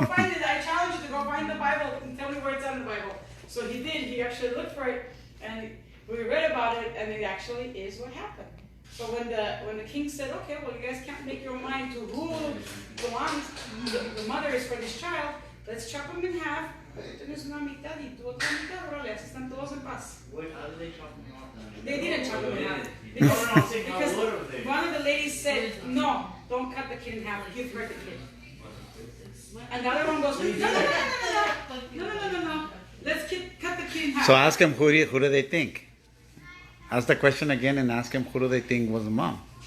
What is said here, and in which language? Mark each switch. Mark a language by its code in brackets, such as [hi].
[en] Go find it. I challenge you to go find the Bible and tell me where it's on the Bible. So he did. He actually looked for it, and we read about it, and it actually is what happened. So when the king said, okay, well, you guys can't make your mind to who belongs, the mother is for this child, let's chop them in half. [es] Tienes una mitad y tú otra mitad, órale, así están todos en paz. [en] Wait, how did they chop them off? They didn't chop them in half. Because One of the ladies said, no, don't cut the kid in half, give her the kid. And the other one goes, no, let's cut the kid in half. So ask him who do they think? Ask the question again and ask him who do they think was the mom?